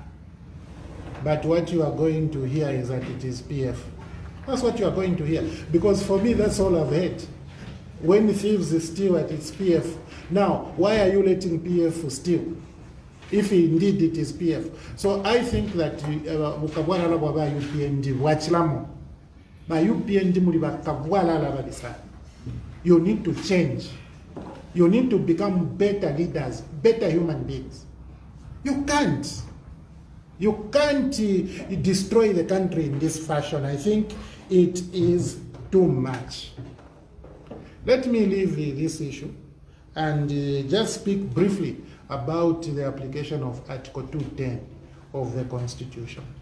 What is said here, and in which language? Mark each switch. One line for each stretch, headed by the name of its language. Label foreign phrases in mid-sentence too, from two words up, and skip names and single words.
English: But what you are going to hear is that it is PF. That's what you are going to hear. Because for me, that's all I've heard. When thieves steal, it's PF. Now, why are you letting PF steal? If indeed it is PF. So I think that
Bemba: Kabwalala Ababi UPND wachilamo. By UPND Muli Kabwalala Ababi.
English: You need to change. You need to become better leaders, better human beings. You can't. You can't destroy the country in this fashion. I think it is too much. Let me leave this issue and just speak briefly about the application of Article 210 of the Constitution.